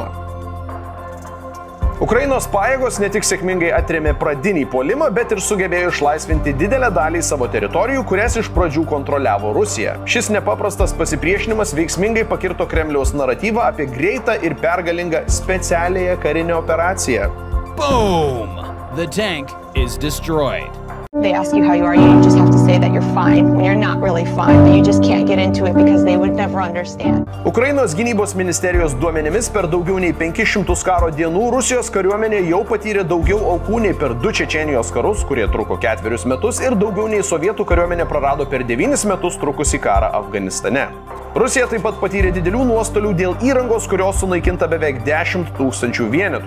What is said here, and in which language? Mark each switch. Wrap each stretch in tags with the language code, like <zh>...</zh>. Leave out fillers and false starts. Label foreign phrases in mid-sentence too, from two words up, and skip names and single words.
<lt>Ukrainos pajėgos ne tik sėkmingai atrėmė pradinį puolimą, bet ir sugebėjo išlaisvinti didelę dalį savo teritorijų, kurias iš pradžių kontroliavo Rusija. Šis nepaprastas pasipriešinimas veiksmingai pakirto Kremliaus naratyvą apie greitą ir pergalingą specialiąją karinę operaciją.</lt> <en>Boom! The tank is destroyed. They ask you how you are, you just have to say that you're fine when you're not really fine, but you just can't get into it because they would never understand.</en> <lt>Ukrainos gynybos ministerijos duomenimis per daugiau nei 500 karo dienų Rusijos kariuomenė jau patyrė daugiau aukų nei per 2 Čečėnijos karus, kurie truko 4 metus, ir daugiau nei sovietų kariuomenė prarado per 9 metus trukusį karą Afganistane. Rusija taip pat patyrė didelių nuostolių dėl įrangos, kurios sunaikinta beveik 10 000 vienetų.</lt>